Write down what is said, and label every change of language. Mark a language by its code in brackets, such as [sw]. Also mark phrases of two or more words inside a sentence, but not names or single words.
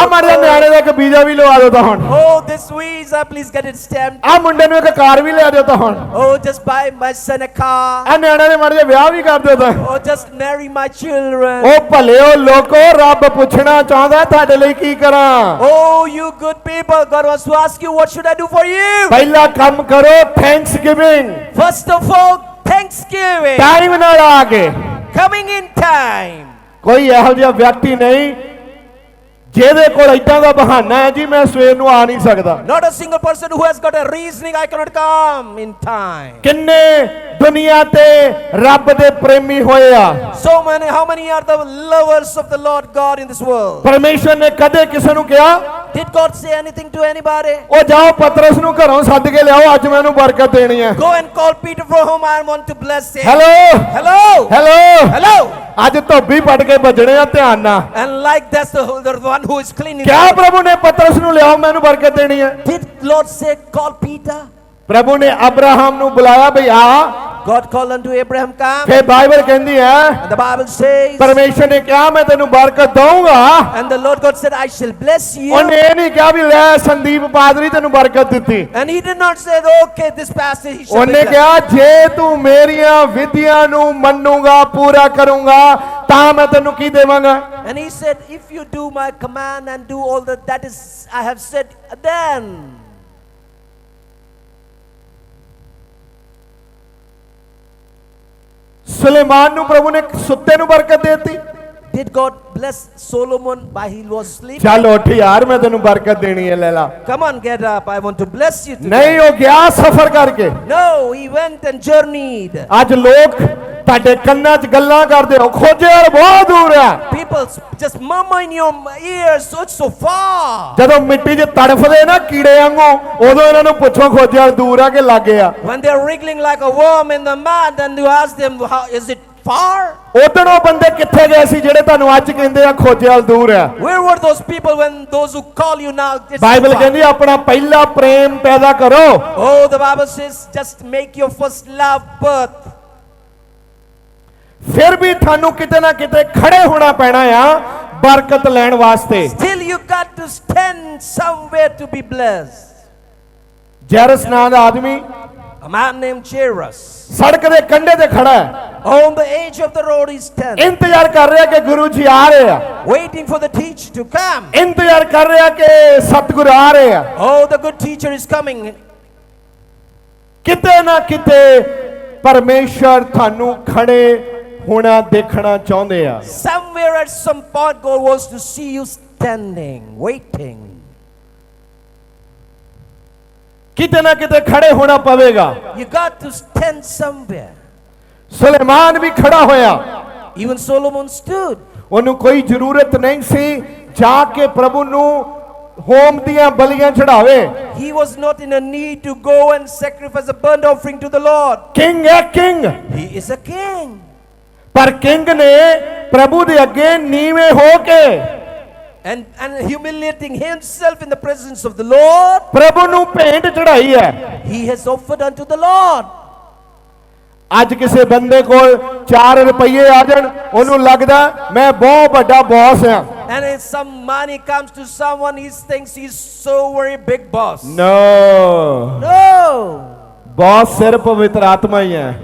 [pa] ਆ ਮੜ ਜਾ ਨਿਆਣੇ ਦਾ ਇੱਕ ਵੀਜ਼ਾ ਵੀ ਲਵਾ ਦਿਓ ਤਾਂ ਹੁਣ। [en] Oh, this visa, please get it stamped. [pa] ਆ ਮੁੰਡੇ ਨੂੰ ਇੱਕ ਕਾਰ ਵੀ ਲਿਆ ਦਿਓ ਤਾਂ ਹੁਣ। [en] Oh, just buy my son a car. [pa] ਆ ਨਿਆਣੇ ਦੇ ਮੜ ਜਾ ਵਿਆਹ ਵੀ ਕਰ ਦਿਓ ਤਾਂ। [en] Oh, just marry my children. [pa] ਉਹ ਭਲਿਓ ਲੋਕੋ, ਰੱਬ ਪੁੱਛਣਾ ਚਾਹੁੰਦਾ ਤੁਹਾਡੇ ਲਈ ਕੀ ਕਰਾਂ। [en] Oh, you good people, God wants to ask you, what should I do for you? [pa] ਪਹਿਲਾ ਕੰਮ ਕਰੋ ਥੈਂਕਸਗਿਵਿੰਗ। [en] First of all, thanksgiving. [pa] ਟਾਈਮ ਨਾਲ ਆ ਕੇ। [en] Coming in time. [pa] ਕੋਈ ਇਹੋ ਜਿਹਾ ਵਿਅਕਤੀ ਨਹੀਂ ਜਿਹਦੇ ਕੋਲ ਇਦਾਂ ਦਾ ਬਹਾਨਾ ਹੈ ਜੀ ਮੈਂ ਸਵੇਰ ਨੂੰ ਆ ਨਹੀਂ ਸਕਦਾ। [en] Not a single person who has got a reasoning, I cannot come in time. [pa] ਕਿੰਨੇ ਦੁਨੀਆ ਤੇ ਰੱਬ ਦੇ ਪ੍ਰੇਮੀ ਹੋਏ ਆ। [en] So many, how many are the lovers of the Lord God in this world? [pa] ਪਰਮੇਸ਼ਰ ਨੇ ਕਦੇ ਕਿਸੇ ਨੂੰ ਕਿਹਾ? [en] Did God say anything to anybody? [pa] ਉਹ ਜਾਓ ਪਤਰਸ ਨੂੰ ਘਰੋਂ ਸੱਦ ਕੇ ਲਿਆਓ, ਅੱਜ ਮੈਂ ਉਹਨੂੰ ਬਰਕਤ ਦੇਣੀ ਹੈ। [en] Go and call Peter from whom I want to bless him. [pa] ਹੈਲੋ [en] Hello. [pa] ਹੈਲੋ [en] Hello. [pa] ਅੱਜ ਧੋਬੀ ਪੜ ਕੇ ਵੱਜਣੇ ਆ, ਧਿਆਨ ਨਾਲ। [en] And like that's the one who is cleaning. [pa] ਕਿਆ ਪ੍ਰਭੂ ਨੇ ਪਤਰਸ ਨੂੰ ਲਿਆਓ ਮੈਂ ਉਹਨੂੰ ਬਰਕਤ ਦੇਣੀ ਹੈ? [en] Did Lord say call Peter? [pa] ਪ੍ਰਭੂ ਨੇ ਅਬਰਾਹਮ ਨੂੰ ਬੁਲਾਇਆ, ਭਈ ਆ [en] God called unto Abraham, come. [pa] ਫਿਰ ਬਾਈਬਲ ਕਹਿੰਦੀ ਹੈ [en] And the Bible says, [pa] ਪਰਮੇਸ਼ਰ ਨੇ ਕਿਹਾ ਮੈਂ ਤੈਨੂੰ ਬਰਕਤ ਦਊਂਗਾ। [en] and the Lord God said, I shall bless you. [pa] ਉਹਨੇ ਇਹ ਨਹੀਂ ਕਿਹਾ ਵੀ ਲੈ ਸੰਦੀਪ ਪਾਦਰੀ ਤੈਨੂੰ ਬਰਕਤ ਦਿੱਤੀ। [en] And he did not say, okay, this pastor, he shall be [pa] ਉਹਨੇ [en] blessed. [pa] ਕਿਹਾ ਜੇ ਤੂੰ ਮੇਰੀਆਂ ਵਿਧੀਆਂ ਨੂੰ ਮੰਨੂਗਾ ਪੂਰਾ ਕਰੂੰਗਾ ਤਾਂ ਮੈਂ ਤੈਨੂੰ ਕੀ ਦੇਵਾਂਗਾ। [en] And he said, if you do my command and do all that is I have said, then. [pa] ਸੁਲੇਮਾਨ ਨੂੰ ਪ੍ਰਭੂ ਨੇ ਸੁੱਤੇ ਨੂੰ ਬਰਕਤ ਦੇਤੀ। [en] Did God bless Solomon while he was sleeping? [pa] ਚੱਲ ਉੱਠ ਯਾਰ ਮੈਂ ਤੈਨੂੰ ਬਰਕਤ ਦੇਣੀ ਹੈ ਲੈ ਲਾ। [en] Come on, get up. I want to bless you today. [pa] ਨਹੀਂ ਉਹ ਗਿਆ ਸਫ਼ਰ ਕਰਕੇ। [en] No, he went and journeyed. [pa] ਅੱਜ ਲੋਕ ਤੁਹਾਡੇ ਕੰਨਾਂ 'ਚ ਗੱਲਾਂ ਕਰਦੇ ਹੋ ਖੋਜੇ ਯਾਰ ਬਹੁਤ ਦੂਰ ਆ। [en] People just murmur in your ears, so it's so far. [pa] ਜਦੋਂ ਮਿੱਟੀ 'ਚ ਤੜਫਦੇ ਨਾ ਕੀੜੇ ਵਾਂਗੂ ਉਦੋਂ ਇਹਨਾਂ ਨੂੰ ਪੁੱਛੋ ਖੋਜੇ ਯਾਰ ਦੂਰ ਆ ਕਿ ਲਾਗੇ ਆ। [en] When they're wriggling like a worm in the mud, and you ask them, how is it far? [pa] ਉਦੋਂ ਉਹ ਬੰਦੇ ਕਿੱਥੇ ਗਏ ਸੀ ਜਿਹੜੇ ਤੁਹਾਨੂੰ ਅੱਜ ਕਹਿੰਦੇ ਆ ਖੋਜੇ ਵਾਲ ਦੂਰ ਆ। [en] Where were those people when those who call you now? It's [pa] ਬਾਈਬਲ [en] far? [pa] ਕਹਿੰਦੀ ਆਪਣਾ ਪਹਿਲਾ ਪ੍ਰੇਮ ਪੈਦਾ ਕਰੋ। [en] Oh, the Bible says, just make your first love birth. [pa] ਫਿਰ ਵੀ ਤੁਹਾਨੂੰ ਕਿਤੇ ਨਾ ਕਿਤੇ ਖੜੇ ਹੋਣਾ ਪੈਣਾ ਆ ਬਰਕਤ ਲੈਣ ਵਾਸਤੇ। [en] Still you got to stand somewhere to be blessed. [pa] ਜੈਰਸ ਨਾਂ ਦਾ ਆਦਮੀ [en] A man named Jairus, [pa] ਸੜਕ ਦੇ ਕੰਢੇ ਤੇ ਖੜਾ ਹੈ। [en] on the edge of the road he stands, [pa] ਇੰਤਜ਼ਾਰ ਕਰ ਰਿਹਾ ਕਿ ਗੁਰੂ ਜੀ ਆ ਰਹੇ ਆ। [en] waiting for the teacher to come. [pa] ਇੰਤਜ਼ਾਰ ਕਰ ਰਿਹਾ ਕਿ ਸਤਿਗੁਰ ਆ ਰਹੇ ਆ। [en] Oh, the good teacher is coming. [pa] ਕਿਤੇ ਨਾ ਕਿਤੇ ਪਰਮੇਸ਼ਰ ਤੁਹਾਨੂੰ ਖੜੇ ਹੋਣਾ ਦੇਖਣਾ ਚਾਹੁੰਦੇ ਆ। [en] Somewhere at some point God wants to see you standing, waiting. [pa] ਕਿਤੇ ਨਾ ਕਿਤੇ ਖੜੇ ਹੋਣਾ ਪਵੇਗਾ। [en] You got to stand somewhere. [pa] ਸੁਲੇਮਾਨ ਵੀ ਖੜਾ ਹੋਇਆ। [en] Even Solomon stood. [pa] ਉਹਨੂੰ ਕੋਈ ਜ਼ਰੂਰਤ ਨਹੀਂ ਸੀ ਜਾ ਕੇ ਪ੍ਰਭੂ ਨੂੰ ਹੋਮ ਦੀਆਂ ਬਲੀਆਂ ਚੜਾਵੇ। [en] He was not in a need to go and sacrifice a burnt offering to the Lord. [pa] ਕਿੰਗ ਹੈ ਕਿੰਗ। [en] He is a king. [pa] ਪਰ ਕਿੰਗ ਨੇ ਪ੍ਰਭੂ ਦੇ ਅੱਗੇ ਨੀਵੇਂ ਹੋ ਕੇ [en] And humiliating himself in the presence of the Lord, [pa] ਪ੍ਰਭੂ ਨੂੰ ਭੇਂਟ ਚੜਾਈ ਹੈ। [en] he has offered unto the Lord. [pa] ਅੱਜ ਕਿਸੇ ਬੰਦੇ ਕੋਲ 4 ਰੁਪਏ ਆ ਜਾਣ ਉਹਨੂੰ ਲੱਗਦਾ ਮੈਂ ਬਹੁਤ ਵੱਡਾ ਬੌਸ ਆ। [en] And if some money comes to someone, he thinks he's so very big boss. No, No. [pa] ਬੌਸ ਸਿਰਫ ਪਵਿੱਤਰ ਆਤਮਾ ਹੀ ਹੈ।